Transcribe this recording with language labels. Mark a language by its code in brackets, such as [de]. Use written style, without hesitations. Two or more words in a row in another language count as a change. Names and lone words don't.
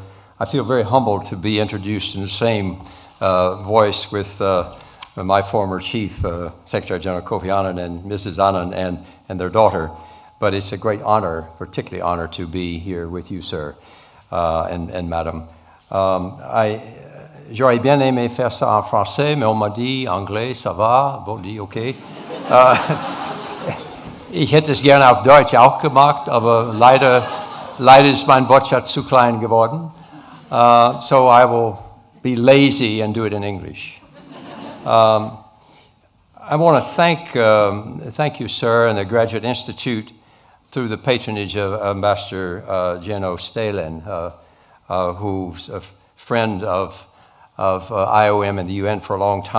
[en] I feel very humbled to be introduced in the same voice with my former Chief Secretary General Kofi Annan and Mrs. Annan and their daughter. But it's a great honor, particularly honor, to be here with you, sir, and madam. [fr] J'aurais bien aimé faire ça en français, mais on m'a dit anglais, ça va, bon, dit okay. [de] Ich hätte es gerne auf Deutsch auch gemacht, aber leider ist mein Wortschatz zu klein geworden. [en] So I will be lazy and do it in English. I want to thank you, sir, and the Graduate Institute through the patronage of Ambassador Jeno Stalin, who's a friend of IOM and the UN for a long time.